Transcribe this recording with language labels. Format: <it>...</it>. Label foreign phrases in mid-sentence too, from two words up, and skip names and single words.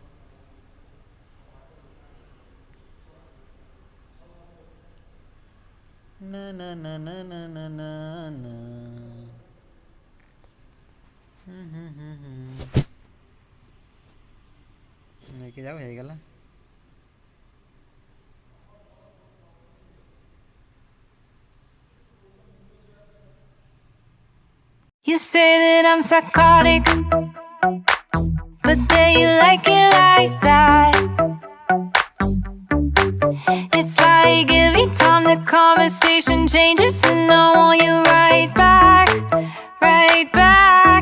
<or>ନା ନା ନା ନା ନା ନା ନା ନା ନେଇକି ଯାଉ, ହେଇଗଲା।</or> <en>You say that I'm psychotic, but then you like it like that. It's like every time the conversation changes and I want you right back, right back.</en>